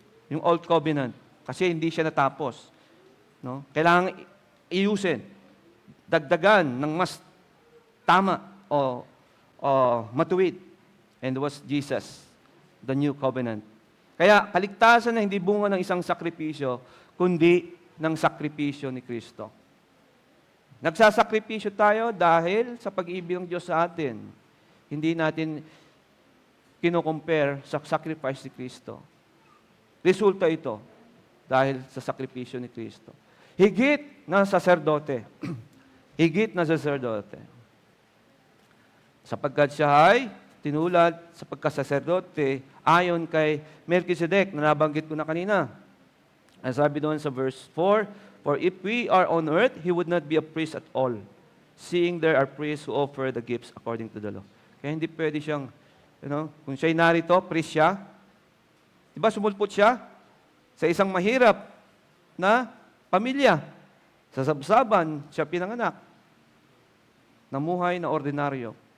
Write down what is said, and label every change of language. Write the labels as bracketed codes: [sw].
[tl] Yung Old Covenant, kasi hindi siya natapos. Kailangan iusin, dagdagan ng mas tama o matuwid. [en] And it was Jesus, the New Covenant. [tl] Kaya kaligtasan na hindi bunga ng isang sakripisyo, kundi ng sakripisyo ni Kristo. Nagsasakripisyo tayo dahil sa pag-ibig ng Diyos sa atin. Hindi natin kino-compare sa sacrifice ni Kristo. Resulta ito dahil sa sakripisyo ni Kristo. Higit na saserdote. Higit na saserdote. Sapagkat siya ay tinulad sa pagkasaserdote ayon kay Melchizedek na nabanggit ko na kanina. Ang sabi doon sa [en] verse 4, "For if we are on earth, he would not be a priest at all, seeing there are priests who offer the gifts according to the law." [tl] Kaya hindi pwede siyang, kung siya'y narito, priest siya. Diba sumulpot siya sa isang mahirap na pamilya. Sa sabsaban, siya pinanganak. Namuhay na ordinaryo.